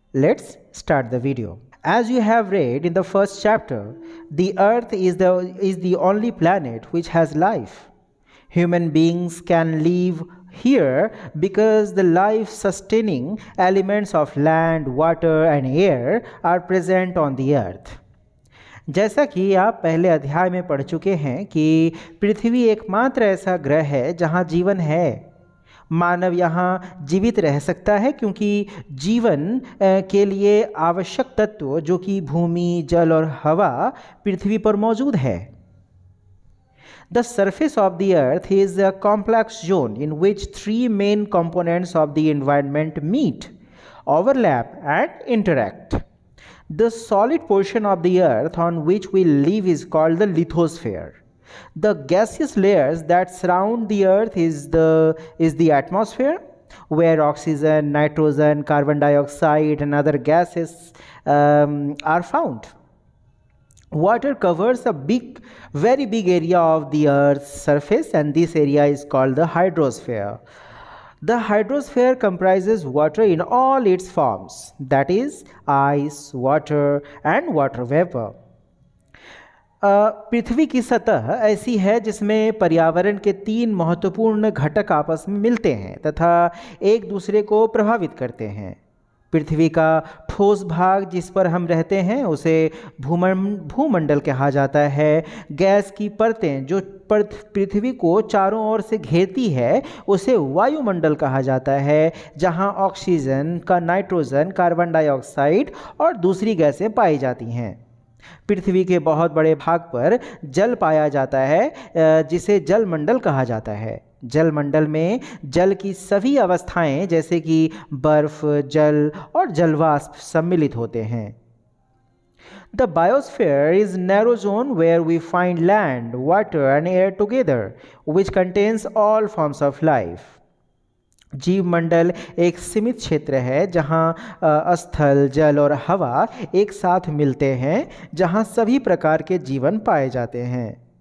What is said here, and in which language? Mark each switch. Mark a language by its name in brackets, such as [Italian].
[English] Let's start the video. As you have read in the first chapter, the Earth is the only planet which has life. Human beings can live here because the life-sustaining elements of land, water and air are present on the earth. [Hindi] जैसा कि आप पहले अध्याय में पढ़ चुके हैं कि पृथ्वी एकमात्र ऐसा ग्रह है जहां जीवन है। मानव यहाँ जीवित रह सकता है क्योंकि जीवन के लिए आवश्यक तत्व जो कि भूमि, जल और हवा पृथ्वी पर मौजूद है। [English] The surface of the earth is a complex zone in which three main components of the environment meet, overlap and interact. The solid portion of the earth on which we live is called the lithosphere. The gaseous layers that surround the earth is the atmosphere, where oxygen, nitrogen, carbon dioxide and other gases are found. Water covers a very big area of the Earth's surface, and this area is called the hydrosphere. The hydrosphere comprises water in all its forms, that is, ice, water and water vapor. [Hindi] पृथ्वी की सतह ऐसी है जिसमें पर्यावरण के तीन महत्वपूर्ण घटक आपस में मिलते हैं तथा एक दूसरे को प्रभावित करते हैं। पृथ्वी का ठोस भाग जिस पर हम रहते हैं उसे भूमंडल कहा जाता है। गैस की परतें जो पृथ्वी को चारों ओर से घेरती है उसे वायुमंडल कहा जाता है, जहां ऑक्सीजन का नाइट्रोजन, कार्बन डाइऑक्साइड और दूसरी गैसें पाई जाती हैं। पृथ्वी के बहुत बड़े भाग पर जल पाया जाता है जिसे जलमंडल कहा जाता है। जलमंडल में जल की सभी अवस्थाएं जैसे कि बर्फ, जल और जलवाष्प सम्मिलित होते हैं। [English] The biosphere is narrow zone where we find land, water and air together, which contains all forms of life. [Hindi] जीवमंडल एक सीमित क्षेत्र है जहां स्थल, जल और हवा एक साथ मिलते हैं, जहां सभी प्रकार के जीवन पाए जाते हैं।